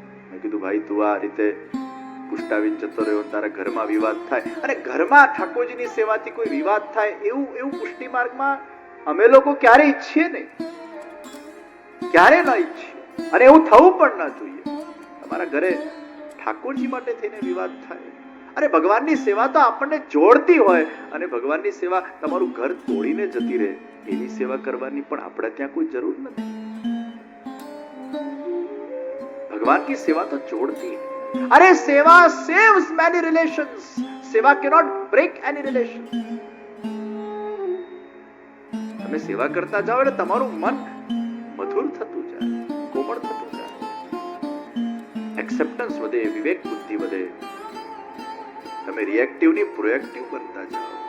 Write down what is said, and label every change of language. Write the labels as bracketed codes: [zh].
[gu] મેં કીધું ભાઈ તું આ રીતે પુષ્ટાવીને જતો રહ્યો, તારા ઘરમાં વિવાદ થાય, અને ઘરમાં ઠાકોરજીની સેવાથી કોઈ વિવાદ થાય એવું પુષ્ટિ માર્ગમાં અમે લોકો ક્યારે ઈચ્છીએ નહીં, ક્યારે ન ઈચ્છીએ, અને એવું થવું પણ ના જોઈએ. તમારા ઘરે ઠાકોરજી માટે થઈને વિવાદ થાય, અરે ભગવાનની સેવા તો આપણને જોડતી હોય, અને ભગવાનની સેવા તમારું ઘર તોડીને જતી રહે એની સેવા કરવાની પણ આપણે ત્યાં કોઈ જરૂર નથી. [hi] ભગવાન की सेवा तो जोड़ती है. अरे सेवा [en] saves many relations. Seva cannot break any relation. [gu] તમે સેવા કરતા જાઓ એટલે તમારું મન મધુર થતું જાય, કોમળ થતું જાય, એક્સેપ્ટન્સ વધે, વિવેક બુદ્ધિ વધે. તમે રિએક્ટિવ ની પ્રોએક્ટિવ બનતા જાઓ.